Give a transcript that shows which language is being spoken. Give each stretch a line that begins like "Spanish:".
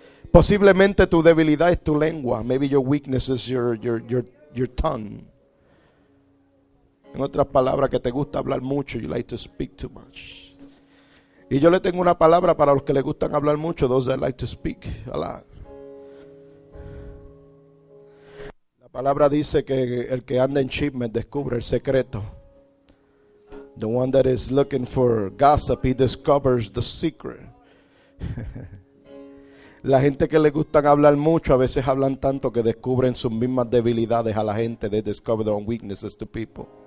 Spanish: Posiblemente tu debilidad es tu lengua.
English: Maybe your weakness is your tongue.
Spanish: En otras palabras, que te gusta hablar mucho.
English: You like to speak too much.
Spanish: Y yo le tengo una palabra para los que les gustan hablar mucho.
English: Those that like to speak a lot.
Spanish: La palabra dice que el que anda en chismes descubre el secreto.
English: The one that is looking for gossip, he discovers the secret.
Spanish: La gente que le gustan hablar mucho, a veces hablan tanto que descubren sus mismas debilidades a la gente.
English: They discover their own weaknesses to people.